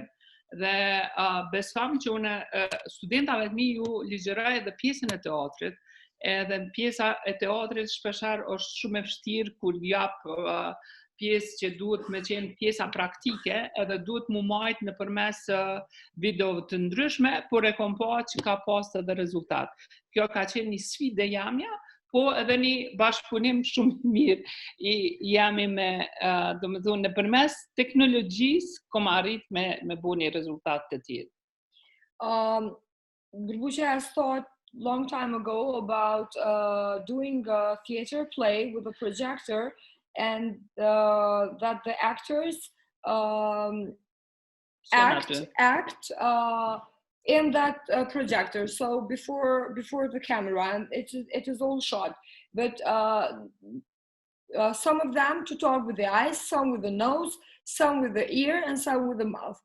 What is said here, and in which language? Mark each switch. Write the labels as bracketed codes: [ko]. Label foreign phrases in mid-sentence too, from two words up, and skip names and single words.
[sq] Dhe besam që unë studentave të mi ju ligjeroj edhe pjesën e teatrit, edhe pjesa e teatrit shpeshar është shumë e vështirë kur jap pjesë që duhet me qenë pjesa praktike, edhe duhet mu majt nëpërmes videove të ndryshme, por e kom pa që ka pas edhe rezultat. Kjo ka qenë një sfidë jamja, po edhe një bashkëpunim shumë mirë jemi me, domethënë nëpërmes teknologjisë kom arrit me bo një rezultat të tillë. [en] Burbuqe has thought long time ago about doing a theater play with a projector, and that the actors act in that projector, so before the camera, and it is all shot, but some of them to talk with the eyes, some with the nose, some with the ear, and some with the mouth.